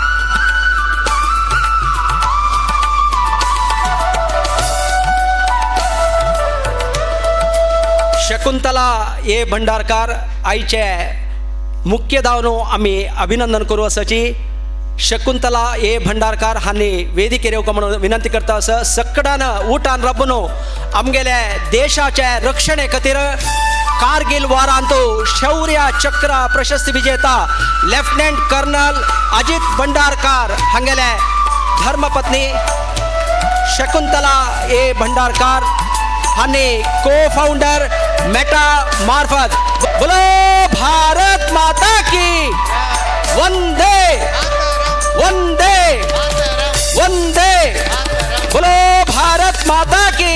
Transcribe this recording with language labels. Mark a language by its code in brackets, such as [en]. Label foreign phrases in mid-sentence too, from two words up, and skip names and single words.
[kok] शकुंतला ए भंडारकार आयचे मुख्य दावनो आमी अभिनंदन करू आसाची. शकुंतला ए भंडारकार हांणी वेदिकेर येवका म्हणून विनंती करता आसा. सक्कडान उठान रबनो आमगेले देशाचे रक्षणे खातीर कारगिल वारांतू शौर्य चक्र प्रशस्ती विजेता [en] lieutenant colonel [kok] अजित भंडारकार हांगेले धर्मपत्नी शकुंतला ए भंडारकार हांणी [en] co founder [kok] मेटा मार्फत [hi] बोलो भारत माता की वंदे वंदे वंदे बोलो भारत माता की.